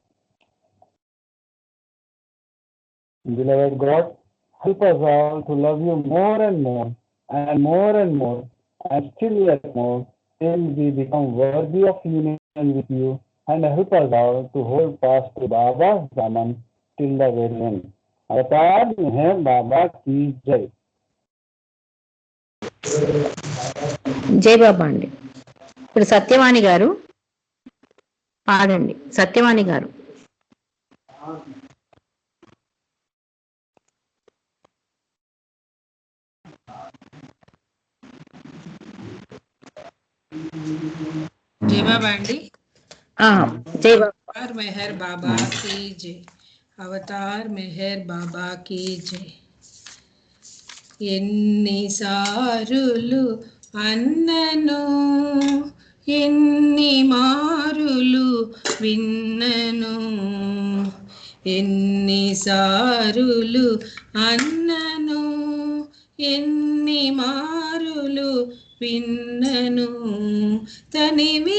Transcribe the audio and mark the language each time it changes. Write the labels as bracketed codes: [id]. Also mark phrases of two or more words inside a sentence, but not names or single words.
[en] Beloved God, help us all to love you more and more, and more and more, and still yet more, till we become worthy of union with you, and help us all to hold fast to Baba's Daman till the very end. [hi] अवतार मेहर बाबा की जय. [te] జై బాబా అండి. ఇప్పుడు సత్యవాణి గారు పాడండి. సత్యవాణి గారు. జై బాబా అండి. జై బాబా. [hi] अवतार मेहर बाबा की जय. अवतार मेहर बाबा की जय. [te] ఎన్నిసారులు అన్నను ఎన్ని మారులు విన్నను, ఎన్నిసారులు అన్నను ఎన్ని మారులు విన్నను, తనివి